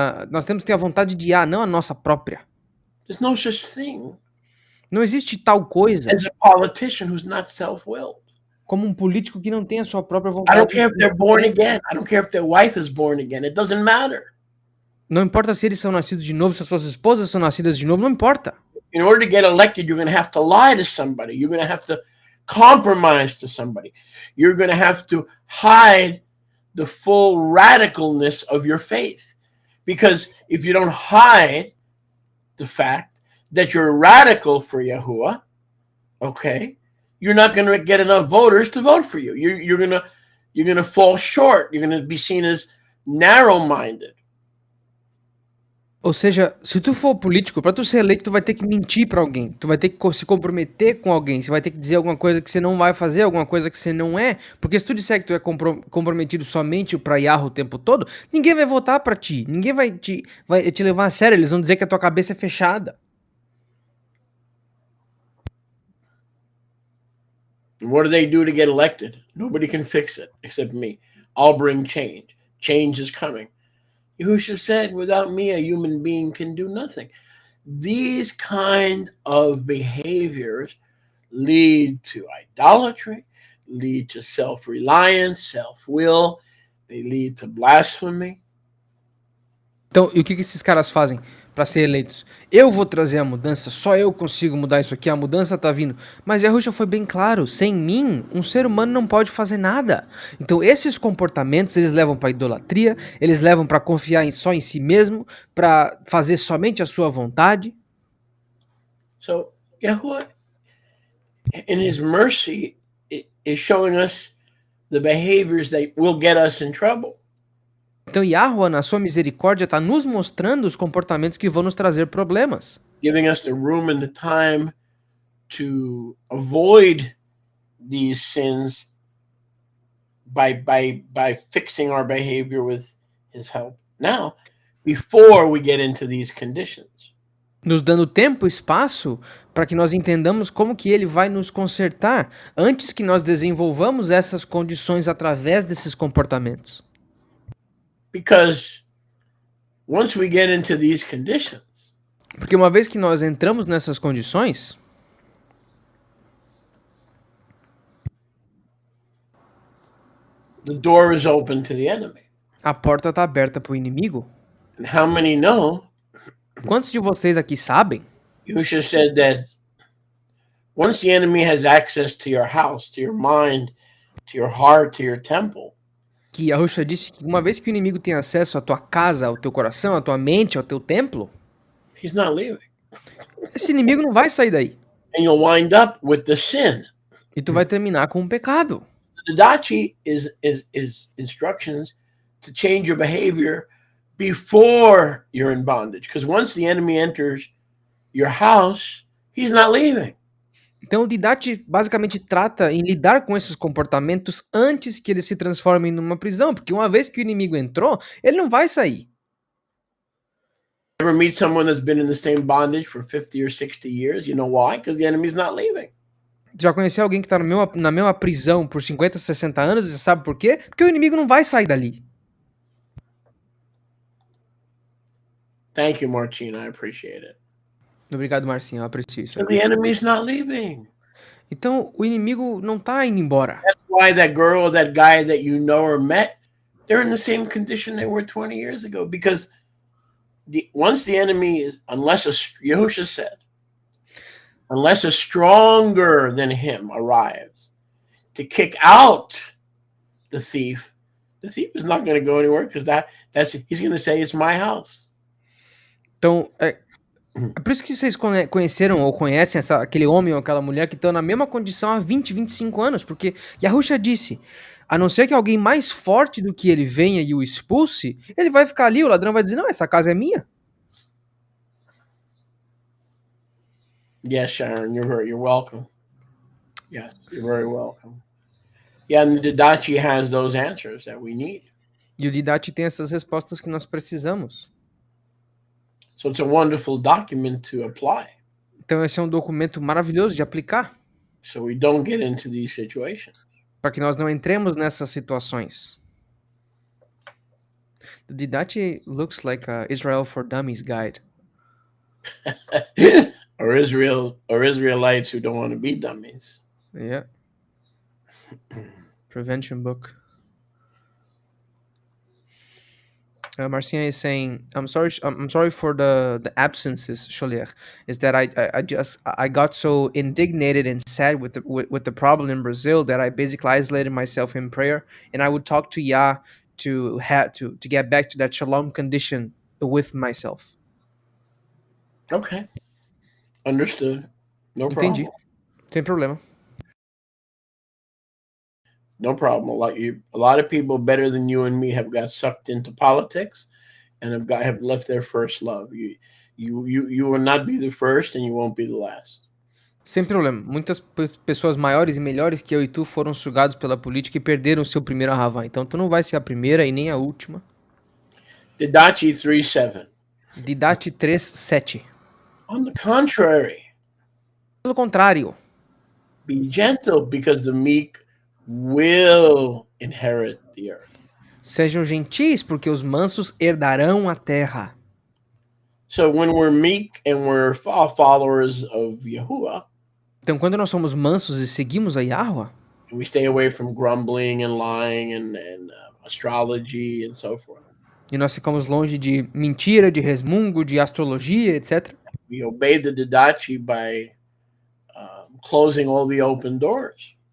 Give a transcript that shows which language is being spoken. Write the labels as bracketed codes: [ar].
[pt] Nós temos que ter a vontade de Yah, não a nossa própria. [en] There's no such thing [pt] Não existe tal coisa [en] as a politician who's not self-willed. [pt] como um político que não tem a sua própria [en] I [pt] vontade. [en] don't care if they're born again. I don't care if their wife is born again. It doesn't matter. [pt] Não importa se eles são nascidos de novo, se as suas esposas são nascidas de novo, não importa. [en] In order to get elected, you're going to have to lie to somebody. You're going to have to compromise to somebody. You're going to have to hide the full radicalness of your faith. Because if you don't hide the fact that you're radical for Yahuwah, okay, you're not going to get enough voters to vote for you. You're going to fall short. You're going to be seen as narrow-minded. [pt] Ou seja, se tu for político, para tu ser eleito, tu vai ter que mentir para alguém, tu vai ter que se comprometer com alguém, você vai ter que dizer alguma coisa que você não vai fazer, alguma coisa que você não é, porque se tu disser que tu é comprometido somente para Yahweh o tempo todo, ninguém vai votar para ti, ninguém vai te levar a sério, eles vão dizer que a tua cabeça é fechada. [en] And what do they do to get elected? Nobody can fix it except me. I'll bring change. Change is coming. Yahushua said, without me, a human being can do nothing. These kind of behaviors lead to idolatry, lead to self-reliance, self-will. They lead to blasphemy. [pt] Então, e o que esses caras fazem para ser eleitos? Eu vou trazer a mudança, só eu consigo mudar isso aqui, a mudança tá vindo. Mas Yahushua foi bem claro, sem mim, um ser humano não pode fazer nada. Então esses comportamentos, eles levam para idolatria, eles levam para confiar só em si mesmo, para fazer somente a sua vontade. [en] So Yahuwah, in his mercy, is showing us the behaviors that will get us in trouble. [pt] Então Yahweh, na sua misericórdia, está nos mostrando os comportamentos que vão nos trazer problemas. [en] Giving us the room and the time to avoid these sins by fixing our behavior with his help now, before we get into these conditions. [pt] nos dando tempo e espaço para que nós entendamos como que ele vai nos consertar antes que nós desenvolvamos essas condições através desses comportamentos. [en] Because once we get into these conditions, [pt] Porque uma vez que nós entramos nessas condições, [en] the door is open to the enemy. [pt] a porta está aberta para o inimigo. [en] And how many know? [pt] Quantos de vocês aqui sabem [en] Yahusha said that once the enemy has access to your house, to your mind, to your heart, to your temple, [pt] que Yahusha disse que uma vez que o inimigo tem acesso à tua casa, ao teu coração, à tua mente, ao teu templo, [en] he's not leaving. [pt] esse inimigo não vai sair daí. [en] And you'll wind up with the sin. [pt] E tu vai terminar com um pecado. [en] The Didache is instructions to change your behavior before you're in bondage. Because once the enemy enters your house, he's not leaving. [pt] Então o Didache basicamente trata em lidar com esses comportamentos antes que eles se transformem numa prisão, porque uma vez que o inimigo entrou, ele não vai sair. [en] Ever meet someone that's been in the same bondage for 50 or 60 years? You know why? Because the enemy's not leaving. [pt] Já conheceu alguém que está na mesma prisão por 50, 60 anos e sabe por quê? Porque o inimigo não vai sair dali. [en] Thank you, Martina. I appreciate it. [pt] Obrigado, Marcinho, eu aprecio isso. [en] So the enemy's not leaving. [pt] Então o inimigo não tá indo embora. [en] That's why that girl or that guy that you know or met, they're in the same condition they were 20 years ago. Because once the enemy is, unless Yahusha said, unless a stronger than him arrives to kick out the thief is not going to go anywhere because he's going to say it's my house. [pt] Então, é por isso que vocês conheceram ou conhecem aquele homem ou aquela mulher que estão na mesma condição há 20, 25 anos, porque Yahusha disse, a não ser que alguém mais forte do que ele venha e o expulse, ele vai ficar ali, o ladrão vai dizer, não, essa casa é minha. [en] Yes, Sharon, you're welcome. Yes, you're very welcome. Yeah, and the Didache has those answers that we need. [pt] E o Didache tem essas respostas que nós precisamos. [en] So it's a wonderful document to apply. [pt] Então esse é um documento maravilhoso de aplicar. [en] So we don't get into these situations. [pt] Para que nós não entremos nessas situações. [en] The Didache looks like a Israel for Dummies guide. or Israelites who don't want to be dummies. Yeah. Prevention book. Marcia is saying, I'm sorry for the absences, Cholier. Is that I got so indignated and sad with the problem in Brazil that I basically isolated myself in prayer, and I would talk to Yah to get back to that shalom condition with myself. Okay. Understood. No [pt] Entendi. [en] problem. [pt] Sem problema. [en] No problem. A lot of people better than you and me have got sucked into politics and have left their first love. You will not be the first and you won't be the last. [pt] Sem problema. Muitas pessoas maiores e melhores que eu e tu foram sugados pela política e perderam o seu primeiro Ahavá. Então tu não vai ser a primeira e nem a última. [en] Didache 3:7. [pt] Didache 3:7. [en] On the contrary. [pt] Pelo contrário. [en] Be gentle because the meek will inherit the earth. [pt] Sejam gentis, porque os mansos herdarão a terra. [en] So when we're meek and we're followers of Yahuwah, [pt] então quando nós somos mansos e seguimos a Yahuwah, [en] we stay away from grumbling and lying and astrology and so forth. [pt] E nós ficamos longe de mentira, de resmungo, de astrologia, etc. [en] We obey the Didache by closing all the open doors.